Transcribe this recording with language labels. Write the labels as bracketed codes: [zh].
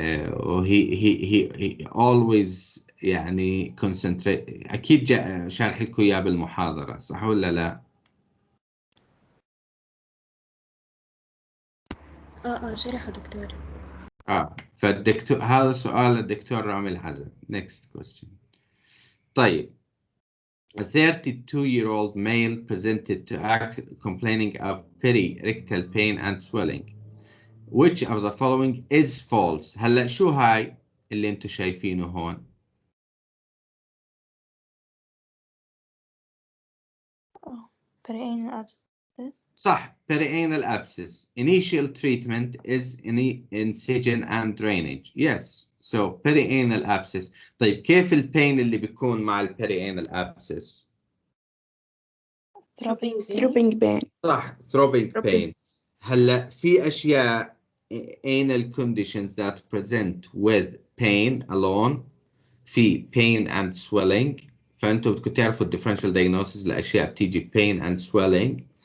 [ar] وهي always يعني concentrate. أكيد شارح لكم إياه بالمحاضرة، صح ولا لا؟ شرحه دكتور. فالدكتور، هذا سؤال الدكتور رامي العزب. [en] next question. طيب a 32-year-old male presented to us complaining of perirectal pain and swelling. Which of the following is false؟ [ar] هلا شو هاي اللي انتم شايفينه هون؟ [en] Perianal abscess. صح، perianal abscess. Initial treatment is incision and drainage. Yes, so perianal abscess. [ar] طيب كيف البين اللي بيكون مع perianal abscess؟ [en] Throbbing pain. صح، throbbing pain. هلا في أشياء anal conditions that present with pain alone، في pain and swelling. [ar] فأنتوا بدكم تعرفوا [en] differential diagnosis [ar] لأشياء بتيجي [en] pain and swelling.